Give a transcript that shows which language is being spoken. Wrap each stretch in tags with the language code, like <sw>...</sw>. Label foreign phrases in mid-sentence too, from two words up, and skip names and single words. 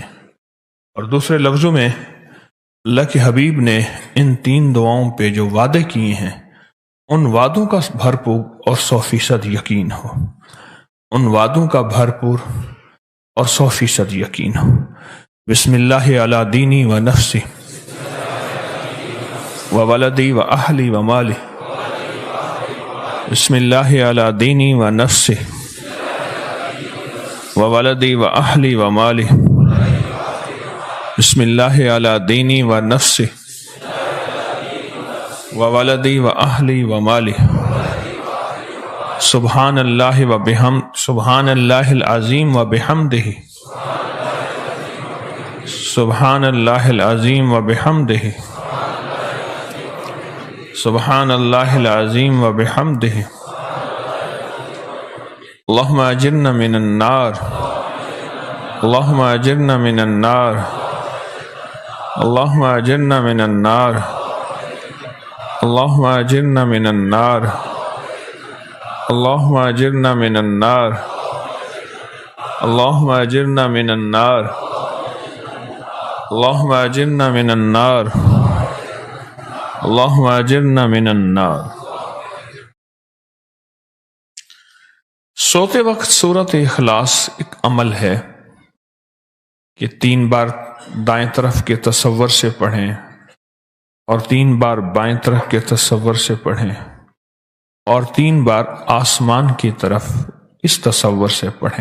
<ur>اور دوسرے لفظوں میں اللہ کے حبیب نے ان تین دعاؤں پہ جو وعدے کیے ہیں ان وعدوں کا بھرپور اور 100% یقین ہو، ان وعدوں کا بھرپور اور 100% یقین ہو۔</ur> <ar>بسم اللہ علی دینی و نفسی و ولدی و اہلی و مالی، بسم اللہ علی دینی و نفسی و ولدی و اہلی و مالی، بسم اللہ علی دینی و نفسی وولدی و اہلی و مالی، سبحان اللہ و بحمد، سبحان اللہ العظیم و بحمدہ، سبحان اللہ العظیم و بحمدہ، سبحان اللہ العظیم و بحمدہ، اللہم اجرنا من النار، اللہم اجرنا من النار، اللہم اجرنا من النار، اللہم اجرنا من النار، اللہم اجرنا من النار، اللہم اجرنا من النار، اللہم اجرنا من النار، اللہم اجرنا من النار۔</ar> <ur>سوتے وقت سورۃ اخلاص ایک عمل ہے کہ 3 بار دائیں طرف کے تصور سے پڑھیں اور 3 بار بائیں طرف کے تصور سے پڑھیں اور 3 بار آسمان کی طرف اس تصور سے پڑھیں۔</ur>